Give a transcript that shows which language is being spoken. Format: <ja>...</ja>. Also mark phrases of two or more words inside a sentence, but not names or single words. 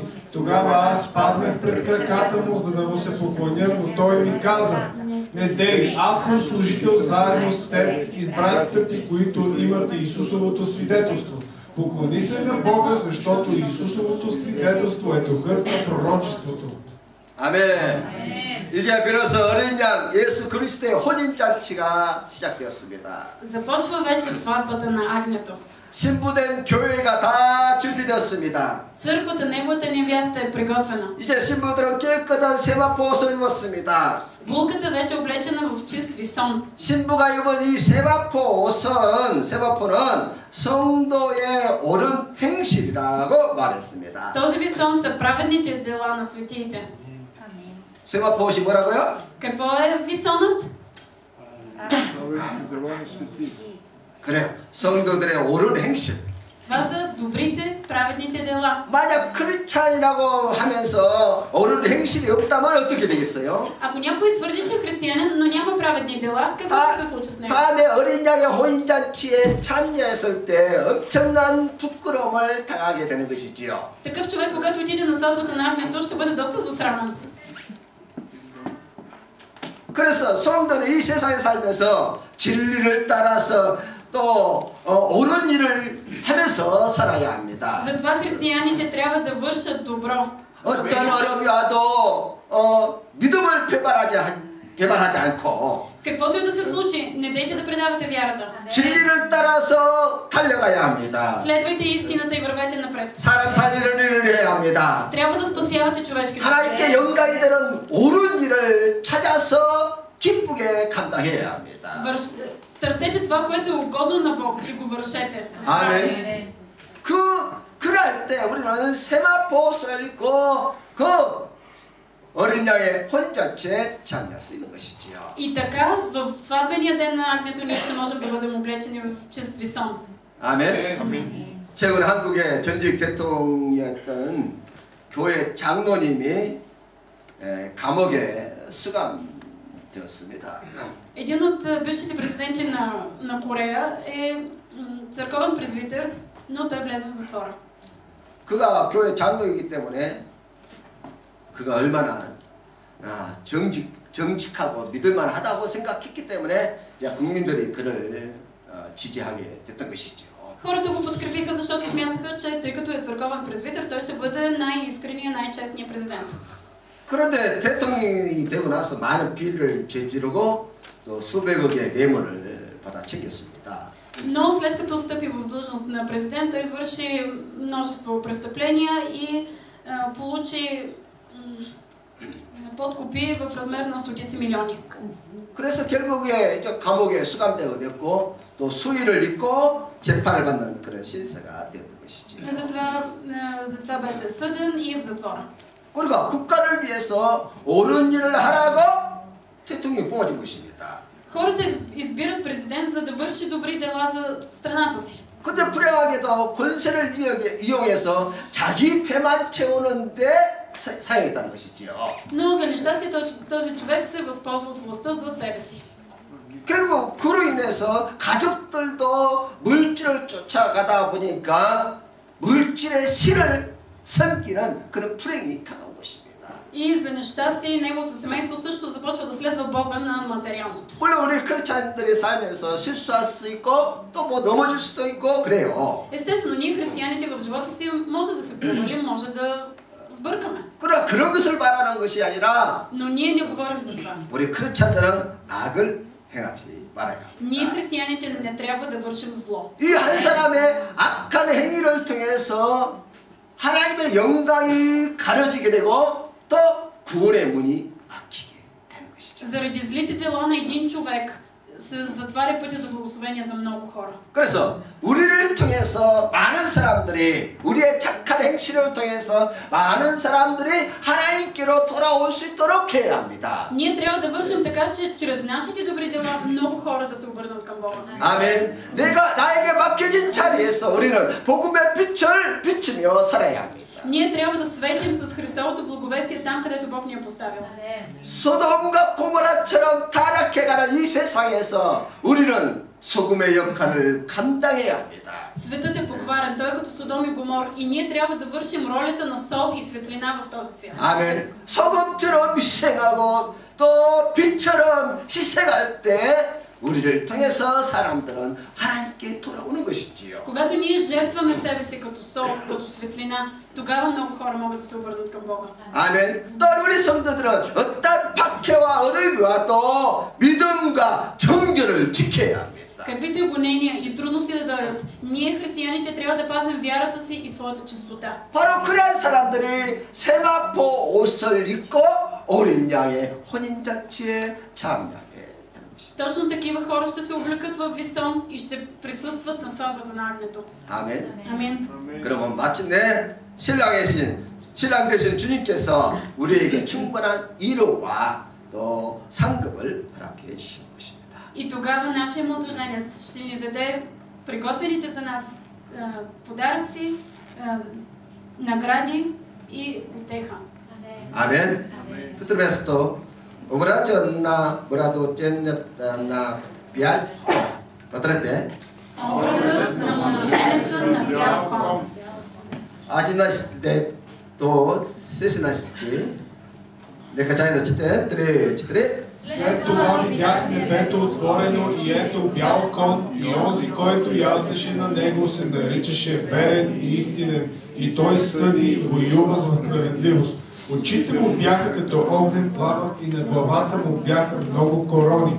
<bg>Тогава аз паднах пред краката му, за да му се поклоня, но той ми каза, не дей, аз съм служител заедно с теб и с братята ти, които имат Исусовото свидетелство. Поклони се на Бога, защото Исусовото свидетелство е духът на пророчеството.</bg> <ko>아멘. 이제 비로소 어린 양 예수 그리스도의 혼인 잔치가 시작되었습니다.</ko> <bg>Започва вече сватбата на агнето.</bg> <ko>신부된 교회가 다 준비되었습니다.</ko> <bg>Църквата, неговата невяста е приготвена.</bg> <ko>이제 신부들은 깨끗한 세마포 옷을 입었습니다.</ko> <bg>Булката вече е облечена в чист висон.</bg> <ko>신부가 입은 이 세마포는 성도의 옳은 행실이라고 말했습니다.</ko> <bg>Този висон са праведните дела на светиите.</bg> <ko>세마포 옷이 뭐라고요?</ko> <bg>Какво е висонът?</bg> <ko>그래요. 성도들의 옳은 행실.</ko> <bg>Това са добрите, праведните дела.</bg> <ko>만약 크리스찬이라고 하면서 옳은 행실이 없다면 어떻게 되겠어요?</ko> <bg>Ако някой твърди, че е християнин, но няма праведни дела, какво ще се случи с него?</bg> <ko>다음에 어린 양의 혼인잔치에 참여했을 때 엄청난 부끄러움을 당하게 되는 것이지요.</ko> <bg>Такъв човек, когато отиде на сватбата на агнето, ще бъде доста засрамен.</bg> <ko>그래서 성도는 이 세상에 살면서 진리를 따라서 또 옳은 일을 하면서 살아야 합니다.</ko> <bg>Затова християните трябва да вършат добро.</bg> <ko>어떤 어려움이 와도 믿음을 배반하지 않고</ko> <bg>Каквото и да се случи, не дейте да предавате вярата.</bg> <ko>진리를 따라서 달려가야 합니다.</ko> <bg>Следвайте истината и вървете напред.</bg> <ko>사람 살리는 일을 해야 합니다.</ko> <bg>Трябва да спасявате човешки</bg> <ko>하나님께</ko> <bg>живот.</bg> <ko>영광이 되는 옳은 일을 찾아서 기쁘게 감당해야 합니다.</ko> <bg>Търсете това, което е угодно на Бог и го вършете.</bg> <ko>아멘. 그 그럴 때 우리는 세마포 옷을 입고 그 어린 양의 혼인잔치에 참여할 수 있는 것이지요.</ko> <bg>И така, в сватбения ден на агнето ние ще можем да бъдем облечени в чист висон.</bg> <ko>아멘. 최근 한국의 전직 대통령이었던 교회 장로님이 감옥에 수감되었습니다.</ko> <bg>Един от бившите президенти на Корея е църковен презвитер, но той влезе в затвора.</bg> <ko>그가 교회 장로이기 때문에 그가 얼마나 정직하고 믿을만하다고 생각했기 때문에 이제 국민들이 그를 지지하게 됐던 것이죠.</ko> <bg>Хората го подкрепиха, защото смятаха, че тъй като е църковен презвитер, той ще бъде най-искреният, най-честният президент.</bg> <ko>그런데 대통령이 되고 나서 많은 비리를 저지르고 또 수백억의 뇌물을 받아 챙겼습니다.</ko> <bg>Но след като стъпи в длъжност на президент, той извърши множество престъпления и получи подкупи в размер на стотици милиони.</bg> <ko>그래서 결국에 감옥에 수감되게 됐고 또 수의를 입고 재판을 받는 그런 신세가 되었던 것이죠.</ko> <bg>затова беше съден и е в затвора.</bg> <ko>그러니까 국가를 위해서 옳은 일을 하라고 대통령이 뽑아준 것입니다.</ko> <bg>Хората избират президент, за да върши добри дела за страната си.</bg> <ko>근데 불행하게도 권세를 이용해서 자기 배만 채우는데 사용했다는 것이지요.</ko> <bg>Но за нещастие този човек се възползва от властта за себе си.</bg> <ko>결국 그로 인해서 가족들도 물질을 쫓아가다 보니까 물질의 신을 섬기는 그런 불행이 다가온 것입니다.</ko> <bg>И за нещастие неговото семейство също започва да следва Бога на материалното.</bg> <ko>물론 우리 크리스찬들이 살면서 실수할 수 있고 또 뭐 넘어질 수도 있고 그래요.</ko> <bg>Естествено, ние християните в живота си може да се провалим, може да сбъркаме.</bg> <ko>그러나 그런 것을 말하는 것이 아니라</ko> <bg>Но ние не говорим за това.</bg> <ko>우리 크리스찬들은 악을 행하지 말아야 합니다.</ko> <bg>Ние християните не трябва да вършим зло.</bg> <ko>이 한 사람의 악한 행위를 통해서 하나님의 영광이 가려지게 되고 또 구원의 문이 막히게 되는 것이죠.</ko> <bg>Заради злите дела на един човек се затваря пътя за благословение за много хора.</bg> <ko>그래서 우리를 통해서 많은 사람들이 우리의 착한 행실을 통해서 많은 사람들이 하나님께로 돌아올 수 있도록 해야 합니다.</ko> <bg>Ние трябва да вършим така, че чрез нашите добри дела много хора да се обърнат към Бога.</bg> <ko>아멘. 내가 나에게 맡겨진 자리에서 우리는 복음의 빛을 비추며 살아야 합니다.</ko> <bg>Ние трябва да светим с Христовото благовестие там, където Бог ни е поставил.</bg> <ko>소돔과 고모라처럼 타락해가는 이 세상에서 우리는 소금의 역할을 감당해야 합니다.</ko> <bg>Светът е покварен, той е като Содом и Гомор и ние трябва да вършим ролята на сол и светлина в този свят.</bg> <ko>아멘. 소금처럼 희생하고 또 빛처럼 희생할 때 우리를 통해서 사람들은 하나님께 돌아오는 것이지요.</ko> <bg>Когато ние жертваме себе си като сол, като светлина, тогава много хора могат да се обърнат към Бога.</bg> <ko>아멘. 또 우리 성도들은 어떤 박해와 어려움이 와도 믿음과 정결을 지켜야 합니다.</ko> <bg>Каквито и гонения и трудности да дойдат, ние християните трябва да пазим вярата си и своята чистота.</bg> <ko>바로 그런 사람들이 세마포 옷을 입고 어린 양의 혼인잔치에 참여하게 되는 것입니다.</ko> <bg>Точно такива хора ще се облекат в висон и ще присъстват на сватбата на агнето.</bg> <ko>아멘.</ko> <bg>Амин.</bg> <ko>그러면 마침내 신랑 되신 주님께서 우리에게 충분한 위로와 또 상급을 허락해 주신 것입니다.</ko> <bg>И тогава нашия младоженец ще ни даде приготвените за нас подаръци, награди и утеха.</bg> <ko>아멘. Tutto obrađo na brado na bjal.</ko> <bg>Потрете. Образът на младоженеца на бял кон. 아직나시대 또 세스나시지. Нека заедно четем. 3-4. След това видях небето отворено и ето бял кон, и онзи, който яздеше на него, се наричаше верен и истинен, и той съди и воюва за справедливост. Очите му бяха като огнен пламък и на главата му бяха много корони.</bg>